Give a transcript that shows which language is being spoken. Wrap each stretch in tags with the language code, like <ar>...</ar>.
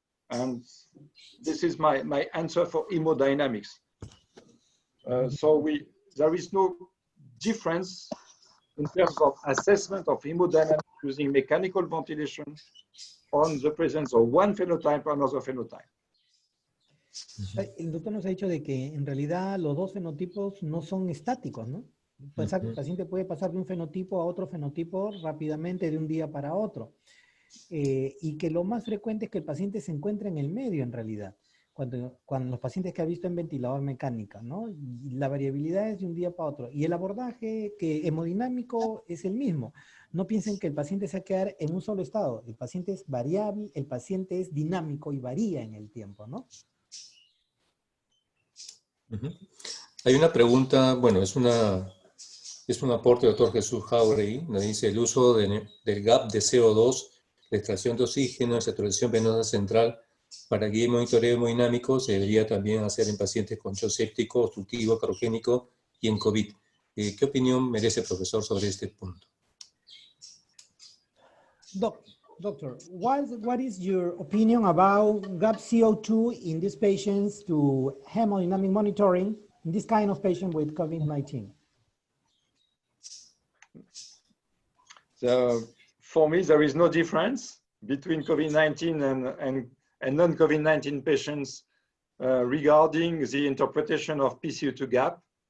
<en>And this is my answer for hemodynamics. So there is no difference in terms of assessment of hemodynamics using mechanical ventilation on the presence of one phenotype or another phenotype.</en> <es>El doctor nos ha dicho de que en realidad los dos fenotipos no son estáticos, ¿no? Pensar que el paciente puede pasar de un fenotipo a otro fenotipo rápidamente de un día para otro. Y que lo más frecuente es que el paciente se encuentre en el medio en realidad. Cuando los pacientes que ha visto en ventilador mecánica, ¿no? Y la variabilidad es de un día para otro. Y el abordaje hemodinámico es el mismo. No piensen que el paciente se va a quedar en un solo estado. El paciente es variable, el paciente es dinámico y varía en el tiempo, ¿no? Hay una pregunta, bueno, es un aporte del doctor Jesús Jauregui, nos dice el uso del gap de CO2, la extracción de oxígeno, la saturación venosa central para guía y monitoreo hemodinámico se debería también hacer en pacientes con shock séptico, obstructivo, cardiogénico y en COVID. ¿Qué opinión merece, profesor, sobre este punto?</es> <en>Doctor, what is your opinion about gap CO2 in these patients to hemodynamic monitoring in this kind of patient with COVID-19? So for me, there is no difference between COVID-19 and non-COVID-19 patients regarding the interpretation of PCO2 gap.</en>